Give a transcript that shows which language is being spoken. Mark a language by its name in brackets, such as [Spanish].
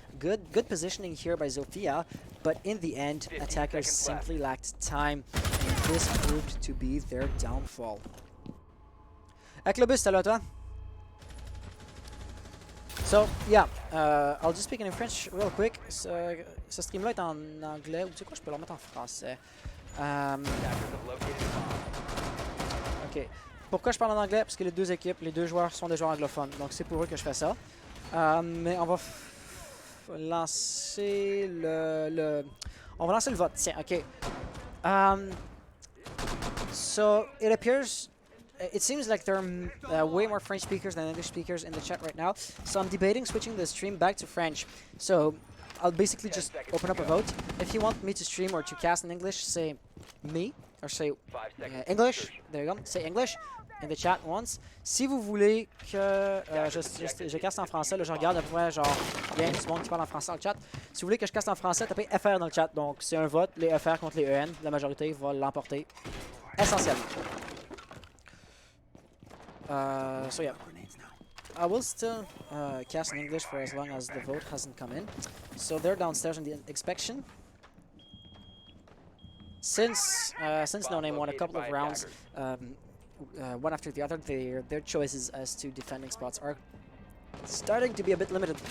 [English] Good positioning here by Zofia, but in the end, attackers simply lacked time, and this proved to be their downfall. Eklobus, [French] salut à toi. [English] So, yeah, I'll just speak in French real quick. [French] Ce stream-là est en anglais, ou tu sais quoi, je peux le remettre en français. Ok. Pourquoi je parle en anglais? Parce que les deux joueurs sont des joueurs anglophones, donc c'est pour eux que je fais ça. Mais on va lancer on va lancer le vote. Tiens, ok. [English] So it appears, it seems like there are way more French speakers than English speakers in the chat right now. So I'm debating switching the stream back to French. So I'll basically just open up a vote. If you want me to stream or to cast in English, say me, or say English. There you go. Say English in the chat once. [French] Si vous voulez que je caste en français, là, je regarde à peu près genre il y a du monde qui parle en français dans le chat. Si vous voulez que je caste en français, tapez FR dans le chat. Donc c'est un vote, les FR contre les EN. La majorité va l'emporter essentiellement. [English] So yeah, I will still cast in English for as long as the vote hasn't come in. So they're downstairs in the inspection. Since No Name won a couple of rounds, one after the other, their choices as to defending spots are starting to be a bit limited.